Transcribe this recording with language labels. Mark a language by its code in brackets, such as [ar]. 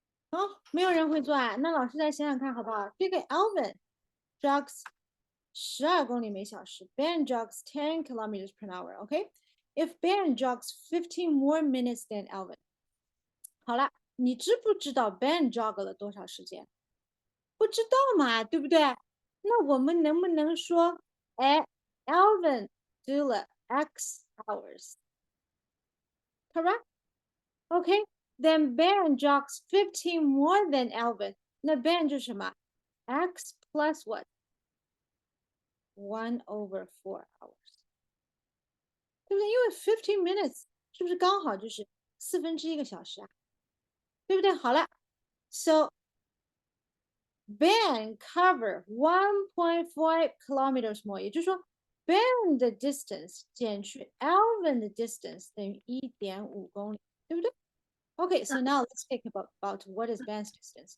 [zh] 哦，没有人会做啊，那老师再想想看好不好？ [en] 这个 Alvin jogs [zh] 12公里每小时 [en] Ben jogs 10 kilometers per hour. Okay, if Ben jogs 15 more minutes than Alvin. [zh] 好了，你知不知道 Ben jog 了多少时间？不知道嘛，对不对？那我们能不能说，哎，Alvin do 了 X hours? [en] Correct? Okay, then Ben jogs 15 more than Alvin. [zh] 那 Ben 就是什么？ [en] X plus what? 1/4 hours. [zh] 对不对？因为 15 minutes 是不是刚好就是1/4个小时啊？对不对？好了， [en] so Ben cover 1.5 kilometers more， [zh] 也就是说 Ben 的 distance 减去 Alvin 的 distance 等于1.5公里，对不对？ [en] Okay, so now let's think about what is Ben's distance.